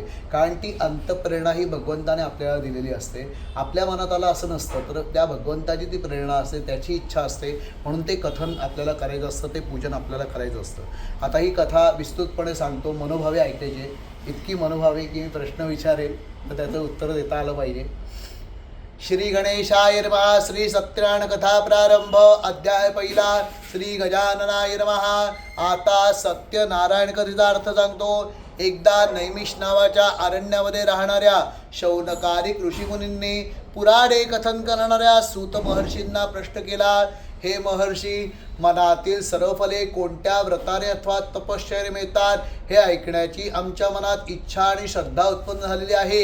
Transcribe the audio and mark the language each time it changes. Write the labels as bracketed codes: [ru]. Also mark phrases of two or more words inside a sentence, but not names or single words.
[mr] कारण ती अंतप्रेरणा ही भगवंताने आपल्याला दिलेली असते. आपल्या मनात आलं असं नसतं, तर त्या भगवंताची ती प्रेरणा असते, त्याची इच्छा असते, म्हणून ते कथन आपल्याला करायचं असतं, ते पूजन आपल्याला करायचं असतं. आता ही कथा विस्तृतपणे सांगतो, मनोभावे ऐकायचे. इतकी मनोभावे की मी प्रश्न विचारेल तर त्याचं उत्तर देता आलं पाहिजे. [sa] श्री गणेशाय नमः. [mr] श्री सत्यनारायण कथा प्रारंभ. अध्याय पहिला. [sa] श्री गजाननाय नमः. [mr] आता सत्यनारायण कथेचा अर्थ सांगतो. एकदा नैमिष नावाच्या अरण्यामध्ये राहणाऱ्या शौनकादिक ऋषीमुनींनी पुराणे कथन करणाऱ्या सूत महर्षींना प्रश्न केला. हे महर्षी, मनातील सर्व फले कोणत्या व्रताने अथवा तपश्चर्याने मिळतात हे ऐकण्याची आमच्या मनात इच्छा आणि श्रद्धा उत्पन्न झालेली आहे.